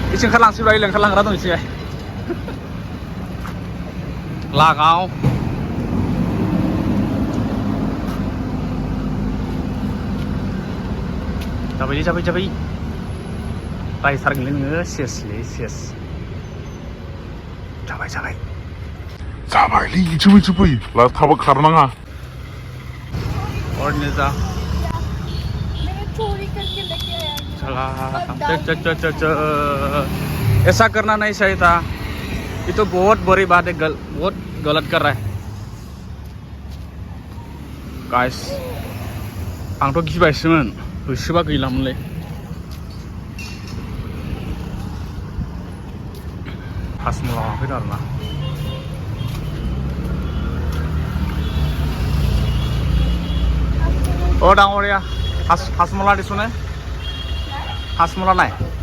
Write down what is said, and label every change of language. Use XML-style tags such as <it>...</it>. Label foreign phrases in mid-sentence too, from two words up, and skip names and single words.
<brx>इसोर ओंखारलांसिबाय ओंखारलांग्रा दं इसे लागाव जाबाय रायथारगोनलै नोङो सेसलै सेस जाबाय जाबायलै इथिंबो फै थाबा खारनाङा</brx> <hi>और जा मैंने चोरी करके लेके आया चला च ऐसा करना नहीं चाहिए था ये तो बहुत बड़ी बात है बहुत गलत कर रहा है</hi> <brx>गाइस आंथ' गिबायसोमोन होसोबा गैलामोनलै हासमला फैदों आरोना अ डाঙरिया हासमला दिसुने हासमला नाय</brx>